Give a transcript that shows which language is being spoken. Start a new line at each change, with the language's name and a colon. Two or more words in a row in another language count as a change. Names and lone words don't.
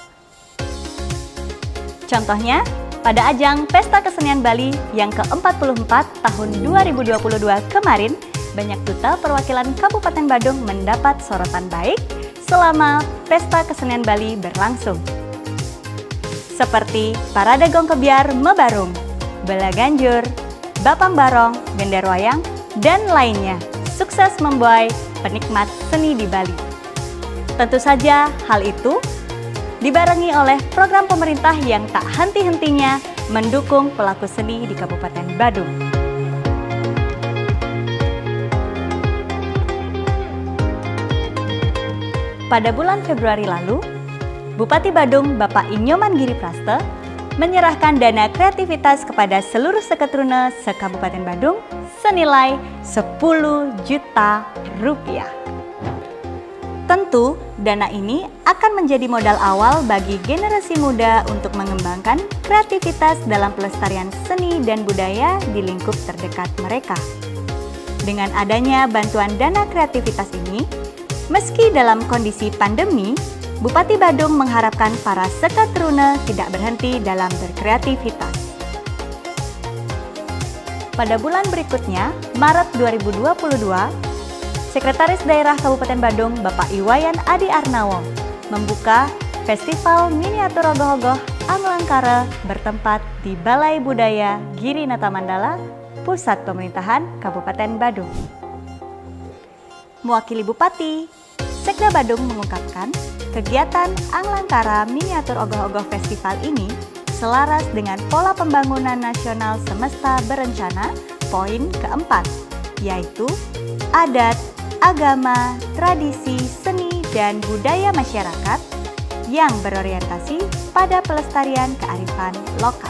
Indonesian: Contohnya, pada ajang Pesta Kesenian Bali yang ke-44 tahun 2022 kemarin, banyak duta perwakilan Kabupaten Badung mendapat sorotan baik selama Pesta Kesenian Bali berlangsung. Seperti Parade Gong Kebiar Mebarung, Bela Ganjur, Bapang Barong, Gender Wayang, dan lainnya sukses membuai penikmat seni di Bali. Tentu saja hal itu dibarengi oleh program pemerintah yang tak henti-hentinya mendukung pelaku seni di Kabupaten Badung. Pada bulan Februari lalu, Bupati Badung Bapak Inyoman Giri Praste menyerahkan dana kreativitas kepada seluruh seketruna se-Kabupaten Badung senilai 10 juta rupiah. Tentu, dana ini akan menjadi modal awal bagi generasi muda untuk mengembangkan kreativitas dalam pelestarian seni dan budaya di lingkup terdekat mereka. Dengan adanya bantuan dana kreativitas ini, meski dalam kondisi pandemi, Bupati Badung mengharapkan para seketruna tidak berhenti dalam berkreativitas. Pada bulan berikutnya, Maret 2022, Sekretaris Daerah Kabupaten Badung Bapak Iwayan Adi Arnawo membuka Festival Miniatur Ogoh-Ogoh Anglangkara bertempat di Balai Budaya Giri Nata Mandala, Pusat Pemerintahan Kabupaten Badung. Mewakili Bupati, Sekda Badung mengungkapkan kegiatan Anglangkara Miniatur Ogoh-Ogoh Festival ini selaras dengan pola pembangunan nasional semesta berencana poin keempat, yaitu adat, agama, tradisi, seni, dan budaya masyarakat yang berorientasi pada pelestarian kearifan lokal.